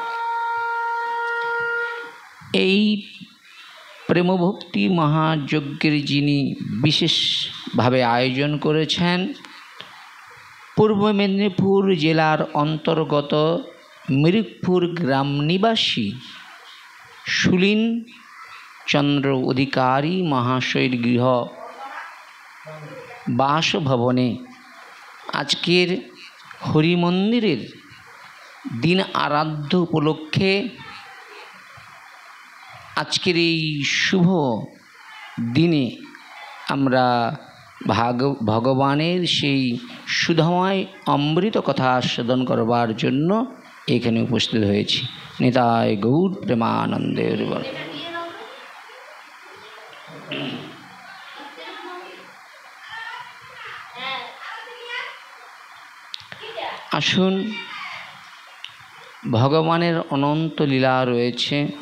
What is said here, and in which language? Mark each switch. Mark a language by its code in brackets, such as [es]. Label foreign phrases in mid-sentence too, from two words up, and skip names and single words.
[bn] এই প্রেম ভক্তি মহাযজ্ঞের যিনি বিশেষ ভাবে আয়োজন করেছেন পূর্ব মেদিনীপুর জেলার অন্তর্গত মিরিকপুর গ্রাম নিবাসী সুলীন চন্দ্র অধিকারী মহাশয়ের গৃহ বাসভবনে আজকের হরি মন্দিরের দিন আরাধ্য উপলক্ষে আজকের এই শুভ দিনে আমরা ভগবানের সেই সুধাময় অমৃত কথা আস্বাদন করবার জন্য এখানে উপস্থিত হয়েছি নিতাই গৌর প্রেমানন্দে হরিবোল। আসুন ভগবানের অনন্ত লীলা রয়েছে